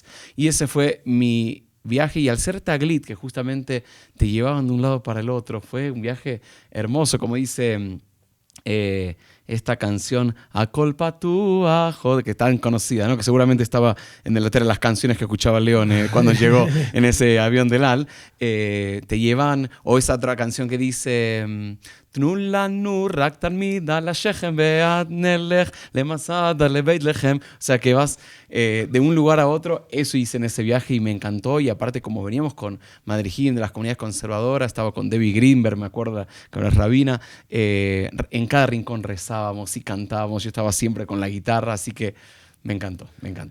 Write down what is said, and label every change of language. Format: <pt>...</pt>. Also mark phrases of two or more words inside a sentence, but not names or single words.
<es>Y ese fue mi viaje, y al ser Taglit, que justamente te llevaban de un lado para el otro, fue un viaje hermoso, como dice esta canción</es> <he>הכל פתוח,</he> <es>que es tan conocida, ¿no? Que seguramente estaba en la letra de las canciones que escuchaba León cuando llegó en ese avión del Al. Te llevan, o esa otra canción que dice</es> <he>תנו לנו רק תלמיד על השכם ועד נלך למסד לבית לחם.</he> <es>O sea que vas de un lugar a otro. Eso hice en ese viaje y me encantó. Y aparte, como veníamos con madrijim de las comunidades conservadoras, estaba con Debbie Greenberg, me acuerdo, que era rabina, en cada rincón rezábamos y cantábamos. Yo estaba siempre con la guitarra, así que me encantó, me encantó.</es>